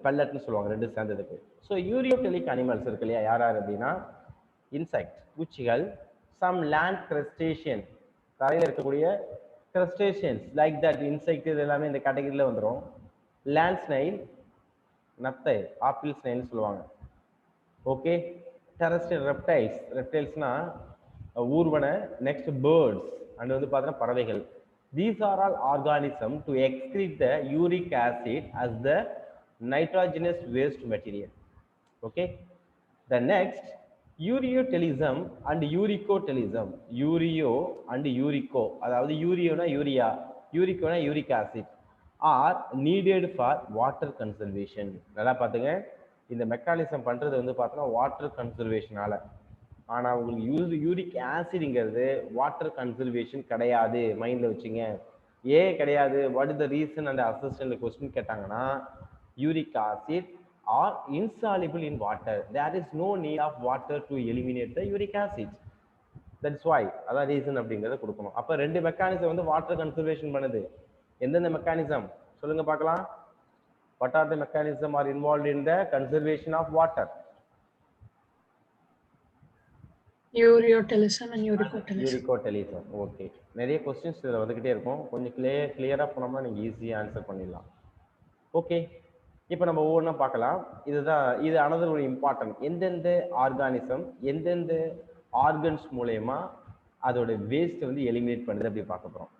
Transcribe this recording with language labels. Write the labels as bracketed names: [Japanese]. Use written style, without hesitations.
[Tamil] பெல்லட்னு சொல்லுவாங்க ரெண்டு சேர்ந்ததுக்கு. ஸோ யூரியோடெலிக் அனிமல்ஸ் இருக்கு இல்லையா, யார் யார் அப்படின்னா இன்செக்ட், பூச்சிகள், சம் லேண்ட் கிரஸ்டேஷியன், தரையில் இருக்கக்கூடிய கிரஸ்டேஷியன்ஸ் லைக் தட் இன்செக்ட், இது எல்லாமே இந்த கேட்டகரியில் வந்துடும். லேண்ட் ஸ்னைல், நத்தை, ஆப்பிள் ஸ்னைல்னு சொல்லுவாங்க. ஓகே, டெரஸ்ட்ரியல் ரெப்டைல்ஸ், ரெப்டைல்ஸ்னா ஊர்வன. நெக்ஸ்ட் பேர்ட்ஸ் அண்ட் வந்து பார்த்தீங்கன்னா பறவைகள். [English] These are all organisms to excrete the uric acid as the nitrogenous waste material. Okay, the next uriyotelism and uricotelism. Urio and urico, அதாவது யூரியோனா urea, யூரிக்கோனா uric acid, are needed for water conservation. [Tamil] நல்லா பார்த்துங்க, இந்த mechanism பண்ணுறது வந்து பார்த்தோன்னா water கன்சர்வேஷனால. ஆனால் உங்களுக்கு uric ஆசிட்ங்கிறது water conservation கிடையாது, மைண்டில் வச்சுங்க. ஏன் கிடையாது, [English] what is the reason and assistant question கேட்டாங்கன்னா uric acid are insoluble in water, there is no need of water to eliminate the uric acid, that's why, [Tamil] அதான் ரீசன் அப்படிங்கிறத கொடுக்கணும். அப்போ ரெண்டு மெக்கானிசம் வந்து வாட்டர் கன்சர்வேஷன் பண்ணுது. எந்தெந்த மெக்கானிசம் சொல்லுங்க பார்க்கலாம். [English] What are the mechanism are involve in the conservation of water? Ureotelism and uricotelism. Uricotelism. Okay. [Tamil] நிறைய கொஸ்டின்ஸ் இதில் வந்துக்கிட்டே இருக்கும். கொஞ்சம் கிளியராக போனோம்னா நீங்கள் ஈஸியாக ஆன்சர் பண்ணிடலாம். ஓகே, இப்போ நம்ம ஒவ்வொன்றா பார்க்கலாம். இது அனதர் ஒரு இம்பார்ட்டன்ட். எந்தெந்த ஆர்கானிசம் எந்தெந்த ஆர்கன்ஸ் மூலயமா அதோட வேஸ்ட் வந்து எலிமினேட் பண்ணுது அப்படி பார்க்க போகிறோம்.